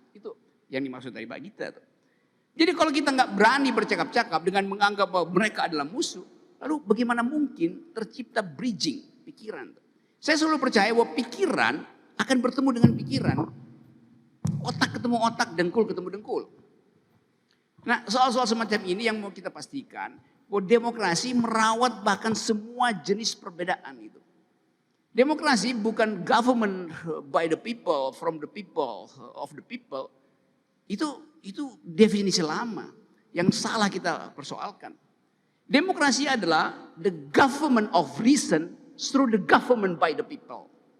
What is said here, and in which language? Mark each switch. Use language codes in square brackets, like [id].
[id] Itu yang dimaksud dari Pak Gita. Jadi kalau kita nggak berani bercakap-cakap dengan menganggap bahwa mereka adalah musuh, lalu bagaimana mungkin tercipta bridging pikiran? Saya selalu percaya bahwa pikiran akan bertemu dengan pikiran. Otak ketemu otak, dengkul ketemu dengkul. Nah soal-soal semacam ini yang mau kita pastikan bahwa demokrasi merawat bahkan semua jenis perbedaan itu. Demokrasi bukan [en] government by the people, from the people, of the people. [id] Itu definisi lama yang salah kita persoalkan. Demokrasi adalah [en] the government of reason through the government by the people.